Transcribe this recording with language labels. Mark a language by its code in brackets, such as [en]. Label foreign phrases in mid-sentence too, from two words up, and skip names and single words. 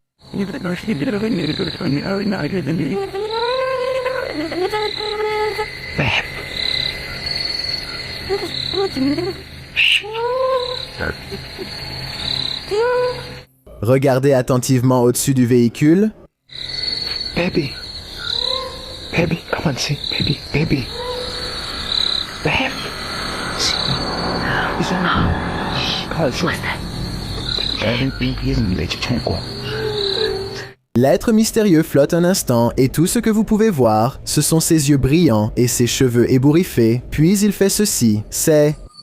[fr] Regardez attentivement au-dessus du véhicule. [en] Baby. Baby, come on, see. Baby, baby. Babe. [fr] L'être mystérieux flotte un instant et tout ce que vous pouvez voir, ce sont ses yeux brillants et ses cheveux ébouriffés, puis il fait ceci, c'est...